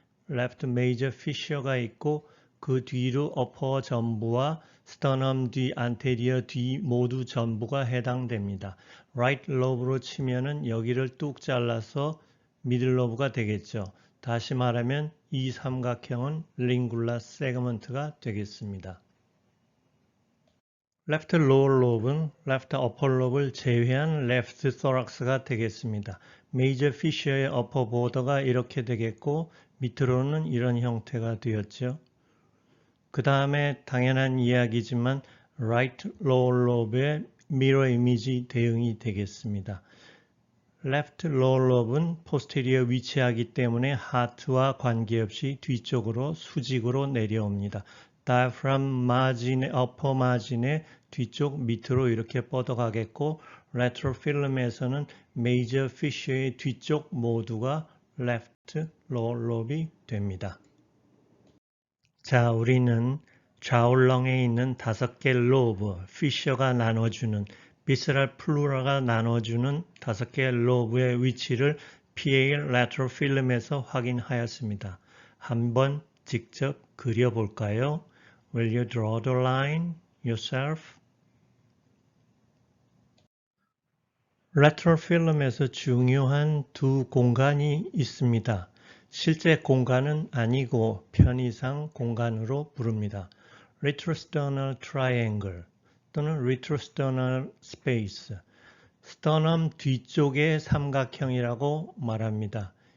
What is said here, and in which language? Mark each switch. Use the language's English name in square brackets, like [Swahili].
[Korean] left major fissure가 있고 그 뒤로 upper 전부와 sternum 뒤, anterior 뒤 모두 전부가 해당됩니다. right lobe로 치면은 여기를 뚝 잘라서 middle lobe가 되겠죠. 다시 말하면 이 삼각형은 링굴라 세그먼트가 되겠습니다. left lower lobe는 left upper lobe를 제외한 left thorax가 되겠습니다. major fissure의 upper border가 이렇게 되겠고 밑으로는 이런 형태가 되었죠. 그 다음에 당연한 이야기지만 right lower lobe의 mirror image 대응이 되겠습니다. left lower lobe는 posterior 위치하기 때문에 heart와 관계없이 뒤쪽으로 수직으로 내려옵니다. diaphragm margin의 upper margin의 뒤쪽 밑으로 이렇게 뻗어가겠고 lateral film에서는 major fissure의 뒤쪽 모두가 left lower lobe이 됩니다. 자, 우리는 좌울렁에 있는 5개 로브, 피셔가 나눠주는, 비스랄 플루라가 나눠주는 5개 로브의 위치를 PA lateral film에서 확인하였습니다. 한번 직접 그려볼까요? [English] Will you draw the line yourself? [Korean] lateral film에서 중요한 두 공간이 있습니다. 실제 공간은 아니고 편의상 공간으로 부릅니다. retrosternal triangle 또는 retrosternal space, 스터넘 뒤쪽의 삼각형이라고 말합니다.